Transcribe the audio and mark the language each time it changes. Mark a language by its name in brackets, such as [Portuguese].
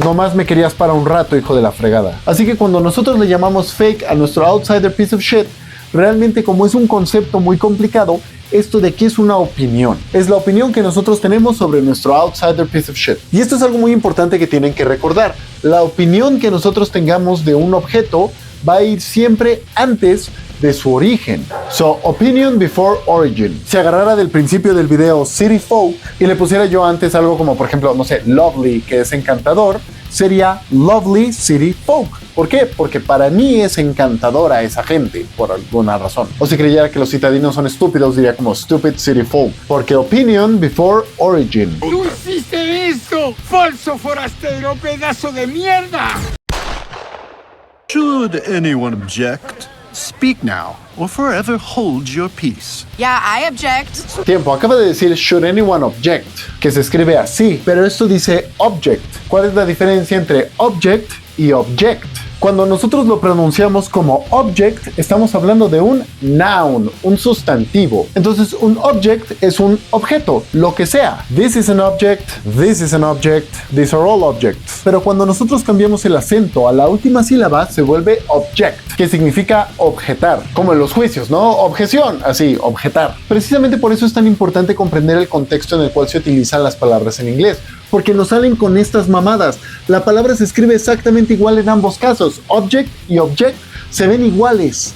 [Spanish] Nomás me querías para un rato, hijo de la fregada. Así que cuando nosotros le llamamos fake a nuestro [English] outsider piece of shit, [Spanish] realmente como es un concepto muy complicado, esto de aquí es una opinión. Es la opinión que nosotros tenemos sobre nuestro [English] outsider piece of shit. [Spanish] Y esto es algo muy importante que tienen que recordar. La opinión que nosotros tengamos de un objeto va a ir siempre antes de su origen. [English] So, opinion before origin. [Spanish] Si agarrara del principio del video City Folk y le pusiera yo antes algo como, por ejemplo, no sé, lovely, que es encantador, sería lovely city folk. ¿Por qué? Porque para mí es encantadora esa gente, por alguna razón. O si creyera que los citadinos son estúpidos, diría como stupid city folk. Porque [English] opinion before origin. [Spanish] ¡Tú hiciste eso! ¡Falso forastero, pedazo de mierda! [English] Should anyone object, speak now or forever hold your peace. Yeah, I object. [Spanish] Tiempo, acaba de decir [English] should anyone object, [Spanish] que se escribe así, pero esto dice object. ¿Cuál es la diferencia entre object y object? Cuando nosotros lo pronunciamos como object, estamos hablando de un noun, un sustantivo. Entonces, un object es un objeto, lo que sea. [English] This is an object, this is an object, these are all objects. [Spanish] Pero cuando nosotros cambiamos el acento a la última sílaba, se vuelve object, que significa objetar, como en los juicios, ¿no? Objeción, así, objetar. Precisamente por eso es tan importante comprender el contexto en el cual se utilizan las palabras en inglés, porque nos salen con estas mamadas. La palabra se escribe exactamente igual en ambos casos, object y object se ven iguales.